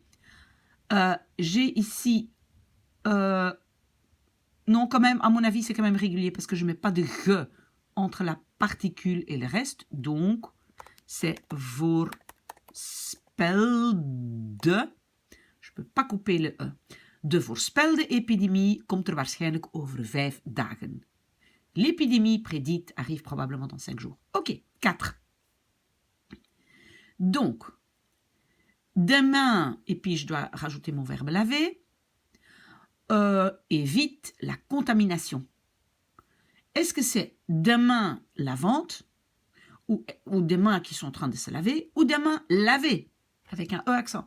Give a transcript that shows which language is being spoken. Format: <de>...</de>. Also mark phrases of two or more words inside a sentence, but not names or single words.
<fr>J'ai ici... non, quand même, à mon avis, c'est quand même régulier parce que je ne mets pas de « ge » entre la particule et le reste. Donc, c'est voorspelde. Je ne peux pas couper le « e ».</fr> <nl>De voorspelde epidemie komt waarschijnlijk over 5 dagen.</nl> <fr>L'épidémie prédite arrive probablement dans 5 jours. Ok, 4. Donc, demain, et puis je dois rajouter mon verbe laver, évite la contamination. Est-ce que c'est demain lavante, ou des mains qui sont en train de se laver, ou des mains lavées, avec un E accent?</fr>